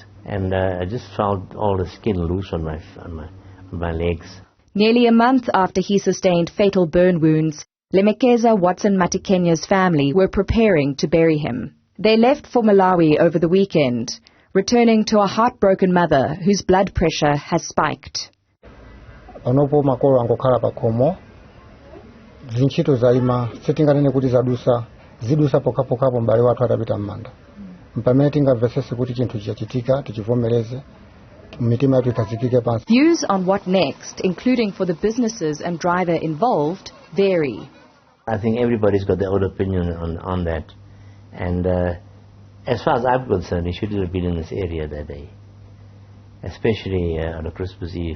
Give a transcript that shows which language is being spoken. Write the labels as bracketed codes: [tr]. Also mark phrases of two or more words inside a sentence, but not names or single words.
[en] And I just felt all the skin loose on my legs. Nearly a month after he sustained fatal burn wounds, Lemekeza Watson Matekenya's family were preparing to bury him. They left for Malawi over the weekend, returning to a heartbroken mother whose blood pressure has spiked. [ny] Panopo makolo angokhala pakhomo zintchito zaima sitinganene kuti zidusa pokapokapo m'bale wathu atapita m'manda mpamene tingamvesese kuti chinthu chachitika tichivomereze mitima yathu ikhazikike pansi. [en] Views on what next, including for the businesses and driver involved, vary. I think everybody's got their own opinion on that, and as far as I'm concerned, he shouldn't have been in this area that day, especially on a Christmas Eve.